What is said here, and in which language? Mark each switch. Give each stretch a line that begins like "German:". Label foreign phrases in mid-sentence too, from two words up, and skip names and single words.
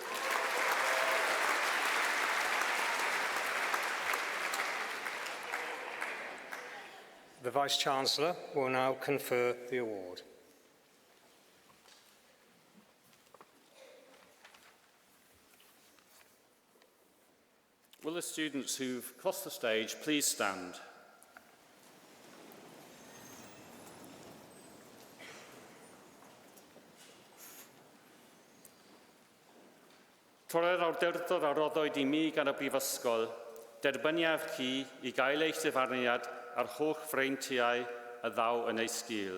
English: The Vice-Chancellor will now confer the award. Will the students who've crossed the stage please stand?
Welsh: Torre'r awdurdod a roddwyd I mi gan y Brifysgol, derbyniaf chi I gael eich dyfarniad ar holl freintiau y ddaw yn ei sgil.